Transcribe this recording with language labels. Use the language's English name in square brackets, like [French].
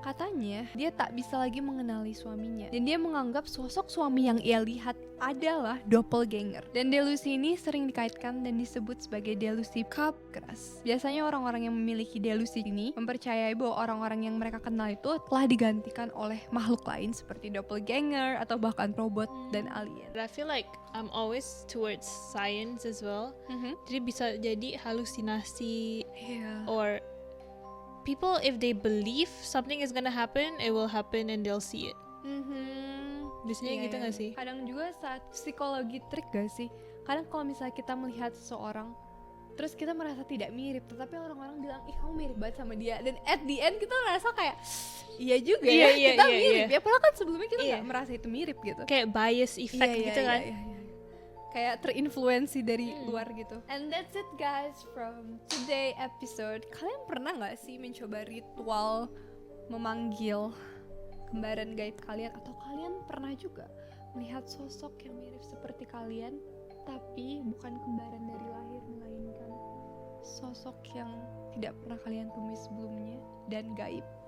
[Indonesian] Katanya, dia tak bisa lagi mengenali suaminya. Dan dia menganggap sosok suami yang ia lihat adalah doppelganger. Dan delusi ini sering dikaitkan dan disebut sebagai delusi Capgras. Biasanya orang-orang yang memiliki delusi ini mempercayai bahwa orang-orang yang mereka kenal itu telah digantikan oleh makhluk lain seperti doppelganger atau bahkan robot dan alien. [English] But I feel like I'm always towards science as well. [Indonesian] Jadi bisa jadi halusinasi [English] or people, if they believe something is gonna happen, it will happen and they'll see it. [Indonesian] Biasanya gitu gak sih? Kadang juga saat psikologi trik gak sih? Kadang kalau misalnya kita melihat seseorang terus kita merasa tidak mirip, tetapi orang-orang bilang, ih kamu mirip banget sama dia. Dan [English] at the end [Indonesian] kita merasa kayak, iya juga ya, kita mirip ya. Padahal kan sebelumnya kita gak merasa itu mirip gitu. Kayak bias effect gitu kan. Kayak terinfluensi dari luar gitu. [English] And that's it guys from today episode. [Indonesian] Kalian pernah gak sih mencoba ritual memanggil kembaran gaib kalian, atau kalian pernah juga melihat sosok yang mirip seperti kalian tapi bukan kembaran dari lahir, melainkan sosok yang tidak pernah kalian temui sebelumnya dan gaib?